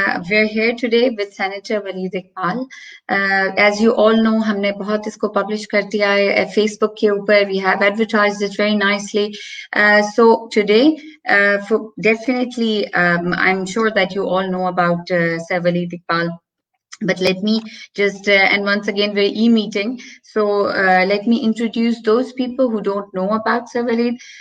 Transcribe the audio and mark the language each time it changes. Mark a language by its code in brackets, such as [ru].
[en] We're here today with Senator Waleed Iqbal. As you all know, [hi] हमने बहुत इसको publish कर दिया है Facebook के ऊपर. [en] We have advertised it very nicely. So today, definitely, I'm sure that you all know about Sir Waleed Iqbal. But let me just, and once again, we're e-meeting. So let me introduce those people who don't know about Sir Waleed.